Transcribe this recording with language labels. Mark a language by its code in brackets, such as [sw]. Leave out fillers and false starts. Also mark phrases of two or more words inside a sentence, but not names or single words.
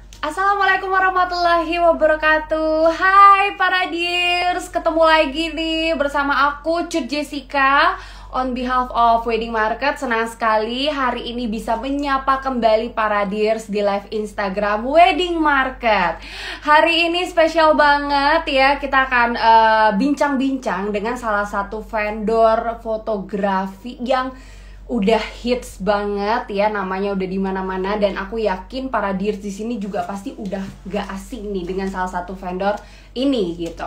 [ar] السلام عليكم ورحمة الله وبركاته. [id] Hai para dears, ketemu lagi nih bersama aku Cut Jessica [en] on behalf of [id] Wedding Market. Senang sekali hari ini bisa menyapa kembali para dears di live Instagram Wedding Market. Hari ini spesial banget ya, kita akan bincang-bincang dengan salah satu vendor fotografi yang udah hits banget ya, namanya udah di mana-mana, dan aku yakin para dears di sini juga pasti udah gak asing nih dengan salah satu vendor ini gitu.